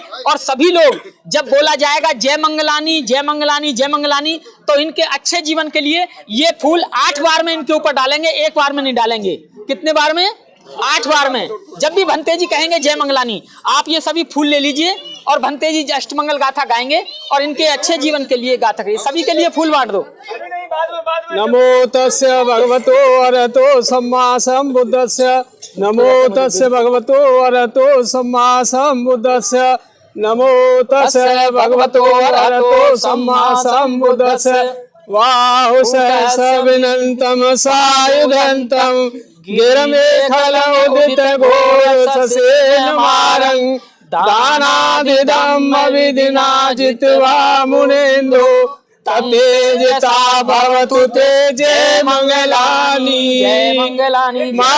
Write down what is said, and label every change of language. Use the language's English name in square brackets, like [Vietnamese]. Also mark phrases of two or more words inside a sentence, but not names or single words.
[Hindi] और सभी लोग जब बोला जाएगा [Pali] जय मंगलानी जय मंगलानी जय मंगलानी, [Hindi] तो इनके अच्छे जीवन के लिए ये फूल 8 बार में इनके ऊपर डालेंगे, 1 बार में नहीं डालेंगे। कितने बार में? 8 बार में। जब भी भंते जी कहेंगे [Pali] जय मंगलानी, [Hindi] आप ये सभी फूल ले लीजिए और भंते जी अष्टमंगल गाथा गाएंगे और इनके अच्छे जीवन के लिए गाथा करिए। सभी के लिए फूल बांट दो। [Pali] नमो तस्य भगवतो अरहतो सम्मा सम्बुद्धस्य। नमो तस्य भगवतो अरहतो सम्मा सम्बुद्धस्य। नमो तस्य भगवतो अरहतो सम्मा सम्बुद्धस्य। वाहु सहस विनंतम सायुधंतम गिरमेखलोदित घोषसेन मारं दानादिदम् अविधिना जित्वा मुनेन्दो ततेजसा भवतु ते जय मंगलानि।